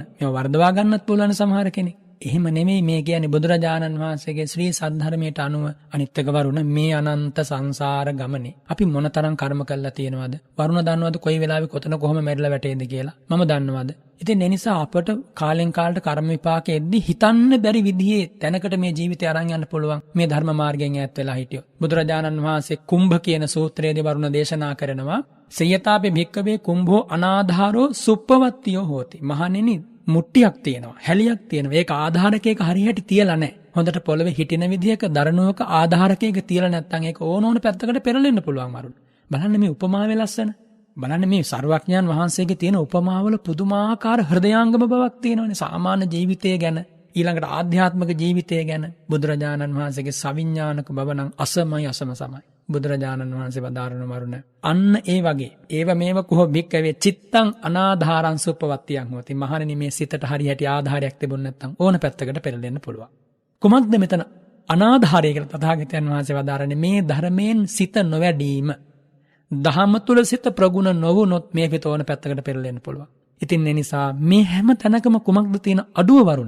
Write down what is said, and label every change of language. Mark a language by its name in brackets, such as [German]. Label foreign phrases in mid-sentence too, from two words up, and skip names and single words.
[Sinhala] මේව වර්ධවා ගන්නත් පුළුවන් සමහර කෙනෙක්. එහෙම නෙමෙයි මේ කියන්නේ බුදුරජාණන් වහන්සේගේ ශ්‍රී සද්ධර්මයට අනුව අනිත් එක වරුණ මේ අනන්ත සංසාර ගමනේ අපි මොනතරම් කර්ම කළා තියෙනවද? වරුණ දන්නවද කොයි වෙලාවෙ කොතන කොහොම මැරිලා වැටෙයිද කියලා? මම දන්නවද? ඉතින් ඒ නිසා අපට කාලෙන් කාලට කර්ම විපාකෙද්දි හිතන්න බැරි විදිහේ තැනකට මේ ජීවිතය අරන් යන්න පුළුවන් මේ ධර්ම මාර්ගයෙන් ඈත් වෙලා හිටියොත්. බුදුරජාණන් වහන්සේ කුම්භ කියන සූත්‍රයේදී වරුණ දේශනා කරනවා [Pali] සයතාපේ භික්කවේ කුම්භෝ අනාධාරෝ සුප්පවත්තියෝ හෝති. [Sinhala] මහණෙනි මුට්ටියක් තියෙනවා, හැලියක් තියෙනවා. ඒක ආධාරකයක හරියට තියලා නැහැ. හොඳට පොළවේ හිටින විදිහක දරණුවක ආධාරකයක තියලා නැත්නම් ඒක ඕන පැත්තකට පෙරලෙන්න පුළුවන් වරුණ. බලන්න මේ උපමාවේ ලස්සන. බලන්න මේ සර්වඥයන් වහන්සේගේ තියෙන උපමාවල පුදුමාකාර හෘදයාංගම බවක් තියෙනවානේ. සාමාන්‍ය ජීවිතය ගැන, ඊළඟට ආධ්‍යාත්මික ජීවිතය ගැන බුදුරජාණන් වහන්සේගේ සවිඥානික බව නම් අසමයි අසම සමයි. බුදුරජාණන් වහන්සේ වදාරන වරුණ අන්න ඒ වගේ [Pali] ඒව මේව කුහ භික්කවේ චිත්තං අනාධාරං සුප්පවත්තියං හොති. [Sinhala] මහණෙනි මේ සිතට හරියට ආධාරයක් තිබුණ නැත්නම් ඕන පැත්තකට පෙරලෙන්න පුළුවන්. කුමක්ද මෙතන අනාධාරය කියලා තථාගතයන් වහන්සේ වදාරන්නේ? මේ ධර්මයෙන් සිත නොවැඩීම. දහම තුල සිත ප්‍රගුණ නොවුනොත් මේ පිට ඕන පැත්තකට පෙරලෙන්න පුළුවන්. ඉතින් ඒ නිසා මේ හැම තැනකම කුමක්ද තියෙන අඩුව වරුණ?